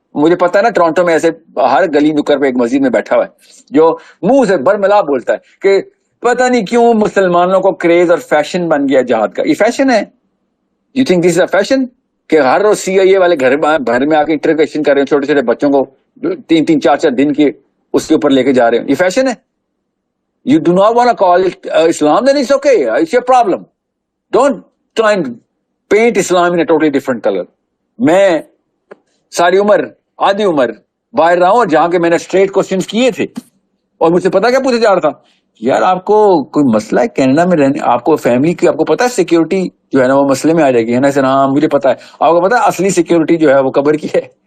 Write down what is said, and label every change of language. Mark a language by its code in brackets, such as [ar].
[ur] مجھے پتا ہے نا ٹورانٹو میں ایسے ہر گلی نکر پہ ایک مسجد میں بیٹھا ہوا ہے جو منہ سے برملا بولتا ہے کہ پتہ نہیں کیوں مسلمانوں کو کریز اور فیشن بن گیا جہاد کا. یہ فیشن ہے؟ [en] you think this is a fashion [ur] کہ ہر روز سی آئی اے والے گھر میں آ کے انٹروگیشن کر رہے ہیں چھوٹے چھوٹے بچوں کو 3-4 دن کے اس کے اوپر لے کے جا رہے ہیں؟ یہ فیشن ہے؟ [en] You do not want to call it Islam, then it's okay. It's your problem. Don't try and paint Islam in a totally different color. [ur] میں ساری عمر آدھی عمر باہر رہا ہوں اور جہاں کے میں نے اسٹریٹ کوشچنس کیے تھے اور مجھ سے پتا کیا پوچھا جا رہا تھا، یار آپ کو کوئی مسئلہ ہے کینیڈا میں رہنے، آپ کو فیملی کی، آپ کو پتا ہے سیکیورٹی جو ہے نا وہ مسئلے میں آ جائے گی ہے نا سر؟ ہاں مجھے پتا ہے. آپ کو پتا ہے اصلی سیکیورٹی جو ہے وہ قبر کی ہے.